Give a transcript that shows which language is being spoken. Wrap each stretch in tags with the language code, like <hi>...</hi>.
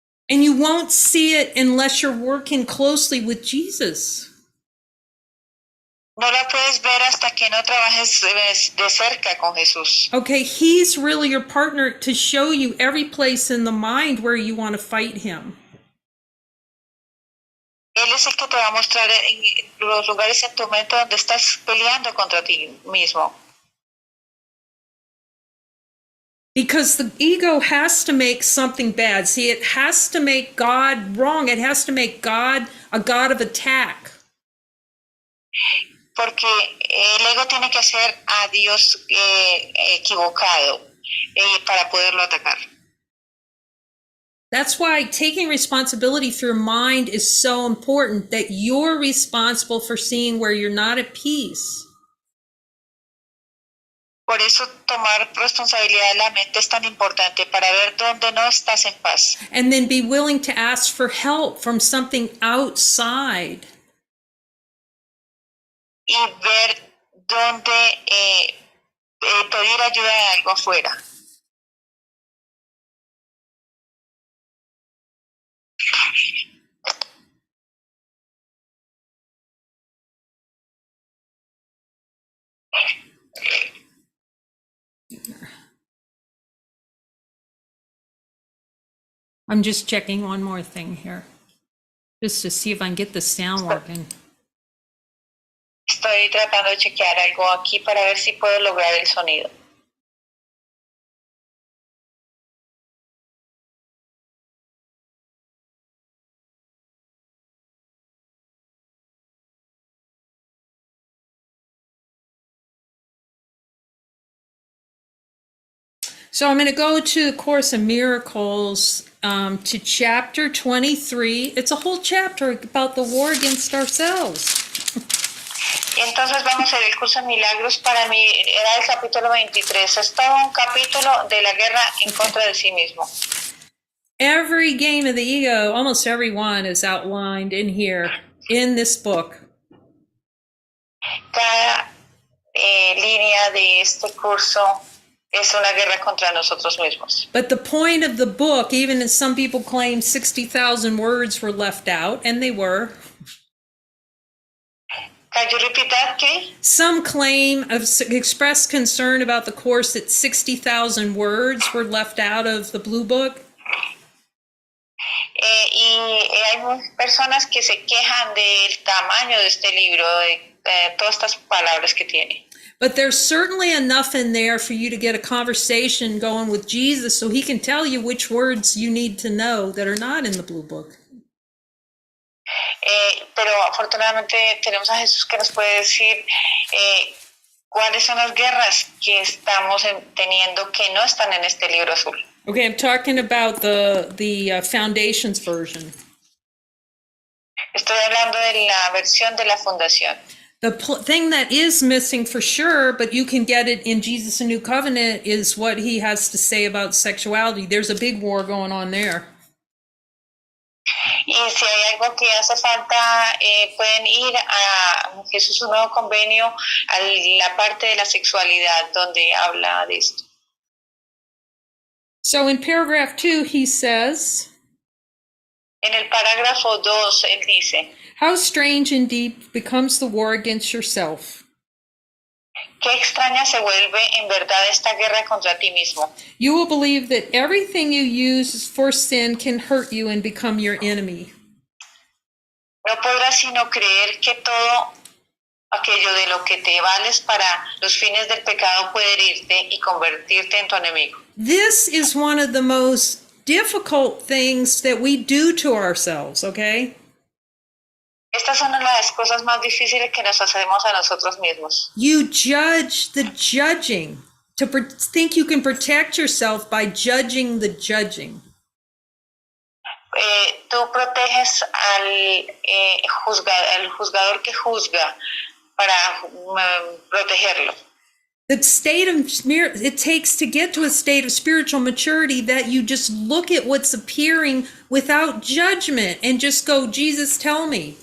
<en>And you won't see it unless you're working closely with Jesus.</en> <es>No la puedes ver hasta que no trabajes de cerca con Jesús.</es> <en>Okay, he's really your partner to show you every place in the mind where you want to fight him.</en> <es>Él es el que te va a mostrar en los lugares en tu mente donde estás peleando contra ti mismo.</es> <en>Because the ego has to make something bad. See, it has to make God wrong. It has to make God a God of attack.</en> <es>Porque el ego tiene que hacer a Dios equivocado para poderlo atacar.</es> <en>That's why taking responsibility through mind is so important, that you're responsible for seeing where you're not at peace.</en> <es>Por eso tomar responsabilidad de la mente es tan importante, para ver dónde no estás en paz.</es> <en>And then be willing to ask for help from something outside.</en> <es>Y ver dónde pedir ayuda de algo afuera.</es> <en>I'm just checking one more thing here, just to see if I can get the sound working.</en> <es>Estoy tratando de chequear algo aquí para ver si puedo lograr el sonido.</es> <en>So I'm going to go to the Course in Miracles, to chapter 23. It's a whole chapter about the war against ourselves.</en> <es>Entonces vamos a ver el curso de milagros. Para mí era el capítulo 23. Es todo un capítulo de la guerra en contra de sí mismo.</es> <en>Every game of the ego, almost every one, is outlined in here, in this book.</en> <es>Cada línea de este curso es una guerra contra nosotros mismos.</es> <en>But the point of the book, even as some people claim 60,000 words were left out, and they were. Can you repeat that, Kay? Some claim of expressed concern about the course that 60,000 words were left out of the Blue Book.</en> <es>Hay personas que se quejan del tamaño de este libro, de todas estas palabras que tiene.</es> <en>But there's certainly enough in there for you to get a conversation going with Jesus so he can tell you which words you need to know that are not in the Blue Book.</en> <es>Pero afortunadamente tenemos a Jesús que nos puede decir cuáles son las guerras que estamos teniendo que no están en este libro azul.</es> <en>Okay, I'm talking about the Foundations version.</en> <es>Estoy hablando de la versión de la fundación.</es> <en>The thing that is missing for sure, but you can get it in Jesus and New Covenant, is what he has to say about sexuality. There's a big war going on there.</en> <es>Y si hay algo que hace falta, pueden ir a Jesús un nuevo convenio, a la parte de la sexualidad donde habla de esto.</es> <en>So in paragraph 2, he says,</en> <es>En el parágrafo 2, él dice,</es> <en>how strange and deep becomes the war against yourself.</en> <es>qué extraña se vuelve en verdad esta guerra contra ti mismo.</es> <en>You will believe that everything you use for sin can hurt you and become your enemy.</en> <es>No podrás sino creer que todo aquello de lo que te vales para los fines del pecado puede herirte y convertirte en tu enemigo.</es> <en>This is one of the most difficult things that we do to ourselves, okay?</en> <es>Estas son las cosas más difíciles que nos hacemos a nosotros mismos.</es> <en>You judge the judging, to think you can protect yourself by judging the judging.</en> <es>Tú proteges al juzgador que juzga para protegerlo.</es> <en>The state of it takes to get to a state of spiritual maturity that you just look at what's appearing without judgment and just go, Jesus, tell me.</en>